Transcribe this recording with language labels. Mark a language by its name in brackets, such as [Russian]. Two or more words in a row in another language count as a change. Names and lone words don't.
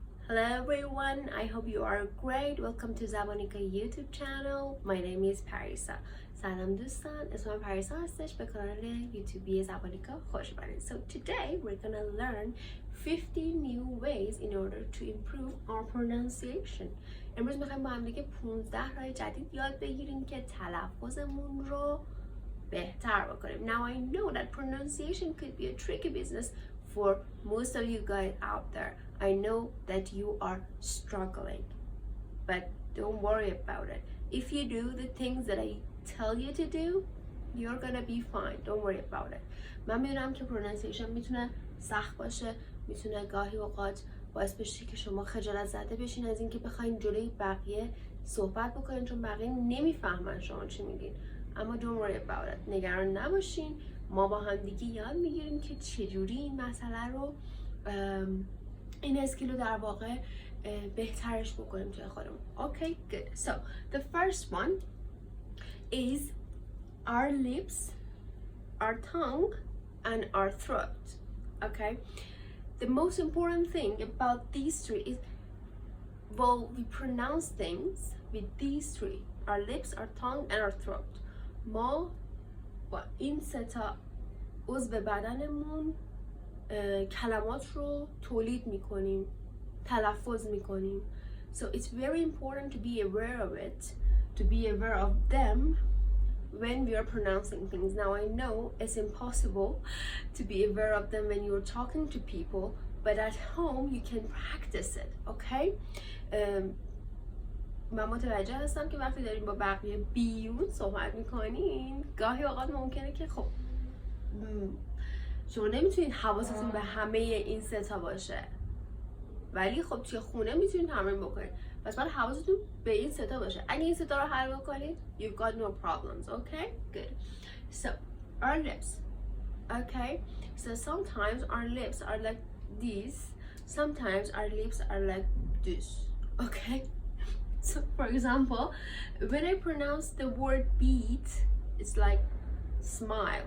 [English] Hello everyone, I hope you are great. Welcome to زبانیکا YouTube channel. My name is پریسا. [Persian] سلام دوستان، اسمم پریسا هستش. به کانال یوتیوبی زبانیکا خوش اومدید. [English] So today we're gonna learn 50 new ways in order to improve our pronunciation. [Persian] امروز میخوایم با هم دیگه 15 راه جدید یاد بگیریم که تلفظمون رو بهتر بکنیم. [English] Now I know that pronunciation could be a tricky business for most of you guys out there. I know that you are struggling, but don't worry about it. If you do the things that I tell you to do, you're gonna be fine. Don't worry about it. [Persian] من میدونم که pronunciation میتونه سخت باشه، میتونه گاهی اوقات باعث بشه که شما خجالت زده بشین از اینکه بخواین جلوی بقیه صحبت بکنین، چون بقیه نمیفهمن شما چی میگین. اما [English] don't worry about it. [Persian] نگران نباشین. ما با هم دیگه یاد میگیریم که چجوری این مسئله رو این اسکیل رو در واقع بهترش بکنیم توی خودمون. [English] Okay, good. So the first one is our lips, our tongue, and our throat. Okay, the most important thing about these three is, well, we pronounce things with these three: our lips, our tongue, and our throat. [Persian] ما با این سه تا عضو بدنمون کلمات رو تولید میکنیم، تلفظ میکنیم. [English] So it's very important to be aware of it, to be aware of them when we are pronouncing things. Now I know it's impossible to be aware of them when you're talking to people, but at home you can practice it, okay? [Persian] من متوجه هستم که وقتی داریم با بقیه بیرون صحبت میکنین گاهی اوقات ممکنه که خب شما نمیتونید حواستون به همه این سه تا باشه، ولی خب توی خونه میتونید تمرین بکنید. پس باید حواستون به این سه تا باشه. اگه این سه تا رو حل بکنید [English] you've got no problems. Okay, good. So our lips. Okay, so sometimes our lips are like this, sometimes our lips are like this. Okay, so for example, when I pronounce the word beat, it's like smile.